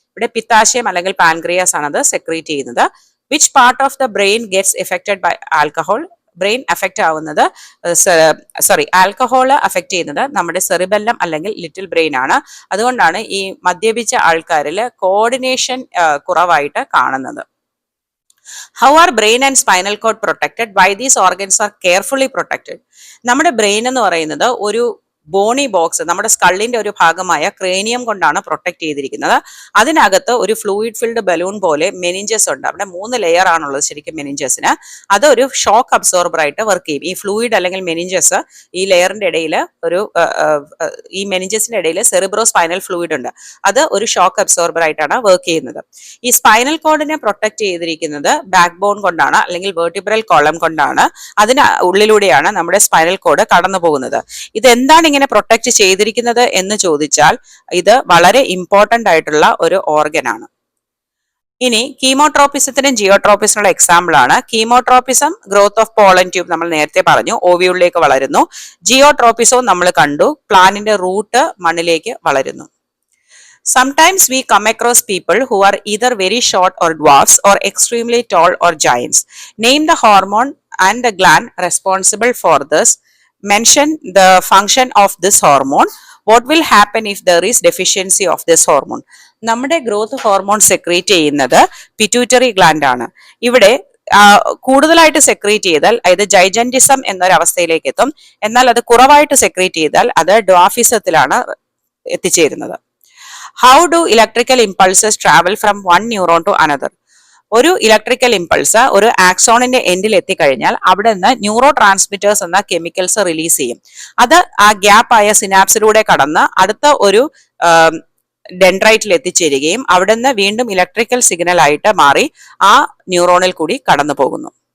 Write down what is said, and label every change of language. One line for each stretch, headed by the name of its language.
Malayalam: ഇവിടെ പിത്താശയം അല്ലെങ്കിൽ പാൻക്രിയാസ് ആണ് അത് സെക്രീറ്റ് ചെയ്യുന്നത്.
English: Which part of the brain gets affected by alcohol.
Malayalam: Brain affect ആവുന്നത് ആൽക്കഹോൾ അഫക്റ്റ് ചെയ്യുന്നത് നമ്മുടെ സെറിബെല്ലം അല്ലെങ്കിൽ ലിറ്റിൽ ബ്രെയിൻ ആണ്. അതുകൊണ്ടാണ് ഈ മദ്യപിച്ച ആൾക്കാരിൽ കോർഡിനേഷൻ കുറവായിട്ട് കാണുന്നത്.
English: How are brain and spinal cord protected? Why these organs are carefully protected?
Malayalam: നമ്മുടെ ബ്രെയിൻ എന്ന് പറയുന്നത് ഒരു ബോണി ബോക്സ്, നമ്മുടെ സ്കള്ളിന്റെ ഒരു ഭാഗമായ ക്രേനിയം കൊണ്ടാണ് പ്രൊട്ടക്ട് ചെയ്തിരിക്കുന്നത്. അതിനകത്ത് ഒരു ഫ്ലൂയിഡ് ഫിൽഡ് ബലൂൺ പോലെ മെനിഞ്ചസ് ഉണ്ട്. അവിടെ 3 ലെയർ ആണുള്ളത് ശരിക്കും മെനിഞ്ചസിന്. അതൊരു ഷോക്ക് അബ്സോർബർ ആയിട്ട് വർക്ക് ചെയ്യും. ഈ ഫ്ലൂയിഡ് അല്ലെങ്കിൽ മെനിഞ്ചസ് ഈ ലെയറിന്റെ ഇടയിൽ ഈ മെനിഞ്ചസിന്റെ ഇടയിൽ സെറിബ്രോ സ്പൈനൽ ഫ്ലൂയിഡ് ഉണ്ട്. അത് ഒരു ഷോക്ക് അബ്സോർബർ ആയിട്ടാണ് വർക്ക് ചെയ്യുന്നത്. ഈ സ്പൈനൽ കോഡിനെ പ്രൊട്ടക്ട് ചെയ്തിരിക്കുന്നത് ബാക്ക് ബോൺ കൊണ്ടാണ് അല്ലെങ്കിൽ വെർട്ടിബ്രൽ കോളം കൊണ്ടാണ്. അതിന് ഉള്ളിലൂടെയാണ് നമ്മുടെ സ്പൈനൽ കോഡ് കടന്നു പോകുന്നത്. ഇത് എന്താണ് ഇങ്ങനെ പ്രൊട്ടക്ട് ചെയ്തിരിക്കുന്നത് എന്ന് ചോദിച്ചാൽ ഇത് വളരെ ഇമ്പോർട്ടന്റ് ആയിട്ടുള്ള ഒരു ഓർഗൻ ആണ്. ഇനി കീമോട്രോപ്പിസത്തിനും ജിയോട്രോപ്പിസിനുള്ള എക്സാമ്പിൾ ആണ്. കീമോട്രോപ്പിസം ഗ്രോത്ത് ഓഫ് പോളൻ ട്യൂബ് നമ്മൾ നേരത്തെ പറഞ്ഞു, ഓവ്യൂളിലേക്ക് വളരുന്നു. ജിയോട്രോപ്പിസവും നമ്മൾ കണ്ടു, പ്ലാന്റിന്റെ റൂട്ട് മണ്ണിലേക്ക് വളരുന്നു.
English: Sometimes we come across people who are either very short or dwarfs or extremely tall or giants. Name the hormone and the gland responsible for this. Mention the function of this hormone. What will happen if there is deficiency of this hormone?
Malayalam: നമ്മുടെ growth hormone secrete ചെയ്യുന്നത് pituitary gland ആണ്. ഇവിടെ കൂടുതലായിട്ട് secrete ചെയ്താൽ അതായത് ജൈജന്റിസം എന്നൊരവസ്ഥയിലേക്ക് എത്തും. എന്നാൽ അത് കുറവായിട്ട് സെക്രീറ്റ് ചെയ്താൽ അത് ഡ്വാഫിസത്തിലാണ് എത്തിച്ചേരുന്നത്.
English: How do electrical impulses travel from one neuron to another?
Malayalam: ഒരു ഇലക്ട്രിക്കൽ ഇമ്പൾസ് ഒരു ആക്സോണിന്റെ എൻഡിൽ എത്തിക്കഴിഞ്ഞാൽ അവിടെ നിന്ന് ന്യൂറോ ട്രാൻസ്മിറ്റേഴ്സ് എന്ന കെമിക്കൽസ് റിലീസ് ചെയ്യും. അത് ആ ഗ്യാപ്പ് ആയ സിനാപ്സിലൂടെ കടന്ന് അടുത്ത ഒരു ഡെൻഡ്രൈറ്റിൽ എത്തിച്ചേരുകയും അവിടെ നിന്ന് വീണ്ടും ഇലക്ട്രിക്കൽ സിഗ്നൽ ആയിട്ട് മാറി ആ ന്യൂറോണിൽ കൂടി കടന്നു പോകുന്നു.